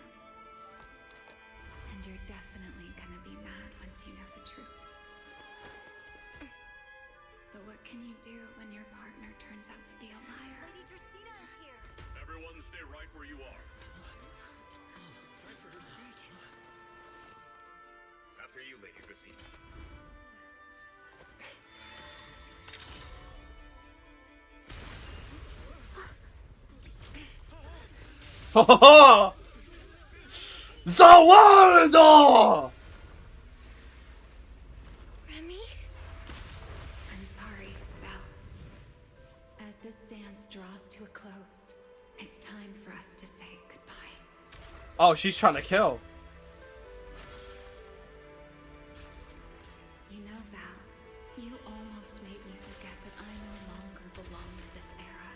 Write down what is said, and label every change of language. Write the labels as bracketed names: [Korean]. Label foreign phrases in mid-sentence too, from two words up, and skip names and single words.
[English] And you're definitely gonna be mad once you know the truth. But what can you do when your partner turns out to be a liar? Lady Dracena is here. Everyone stay right where you are. It's time for her speech. After you, Lady Dracena. Ha ha ha! Zawardo! Remy? I'm sorry, Val. As this dance draws to a close, it's time for us to say goodbye. Oh, she's trying to kill. You know, Val, you almost made me forget that I no longer belong to this era.